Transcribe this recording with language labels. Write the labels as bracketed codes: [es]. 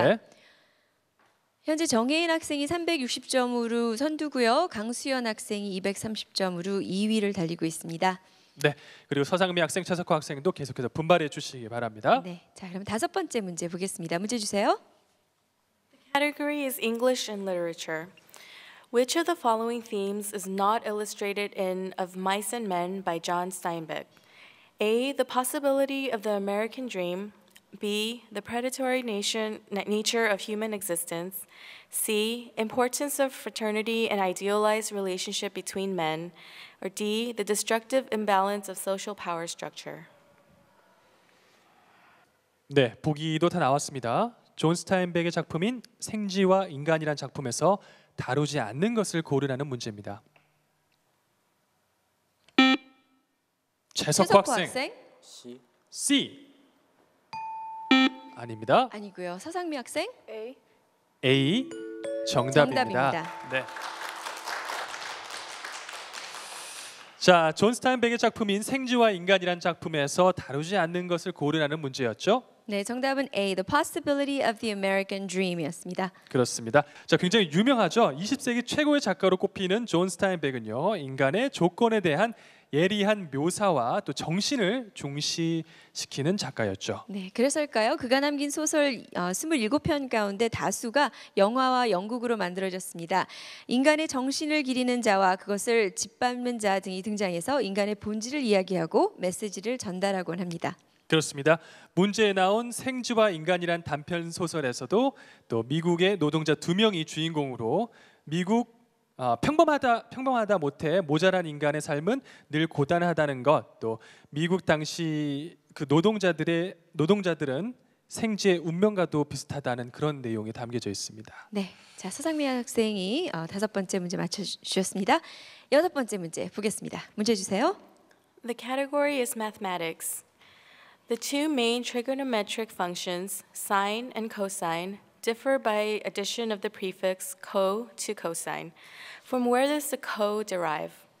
[ko] 네. 현재 정혜인 학생이 360점으로 선두고요. 강수연 학생이 230점으로 2위를 달리고 있습니다. 네, 그리고 서상미 학생, 최석호 학생도 계속해서 분발해 주시기 바랍니다. 네, 자 그럼 다섯 번째 문제 보겠습니다. 문제 주세요. [en] Category is English and literature. Which of the following themes is not illustrated in Of Mice and Men by John Steinbeck? A. The possibility of the American dream. B. The predatory nature of human existence. C. Importance of fraternity and idealized relationship between men. Or D. The destructive imbalance of social power structure. [ko] 네, 보기도 다 나왔습니다. 존 스타인백의 작품인 생쥐와 인간이란 작품에서 다루지 않는 것을 고르라는 문제입니다. 최석호 학생. C. 아닙니다. 아니고요. 서상미 학생. A. 정답입니다. 정답입니다. 네. 자, 존 스타인백의 작품인 생쥐와 인간이란 작품에서 다루지 않는 것을 고르라는 문제였죠. 네, 정답은 A. [en] The possibility of the American dream이었습니다. [ko] 그렇습니다. 자, 굉장히 유명하죠. 20세기 최고의 작가로 꼽히는 존 스타인백은요, 인간의 조건에 대한 예리한 묘사와 또 정신을 중시시키는 작가였죠. 네, 그래서일까요? 그가 남긴 소설 27편 가운데 다수가 영화와 연극으로 만들어졌습니다. 인간의 정신을 기리는 자와 그것을 짓밟는 자 등이 등장해서 인간의 본질을 이야기하고 메시지를 전달하곤 합니다. 그렇습니다. 문제에 나온 생쥐와 인간이란 단편 소설에서도 또 미국의 노동자 2명이 주인공으로 미국 평범하다 못해 모자란 인간의 삶은 늘 고단하다는 것, 또 미국 당시 그 노동자들은 생쥐의 운명과도 비슷하다는 그런 내용이 담겨져 있습니다. 네, 자 서상미 학생이 5번째 문제 맞춰주셨습니다. 6번째 문제 보겠습니다. 문제 주세요. [en] The category is mathematics. The two main trigonometric functions, sine and cosine, differ by addition of the prefix co to cosine. From where does the co derive?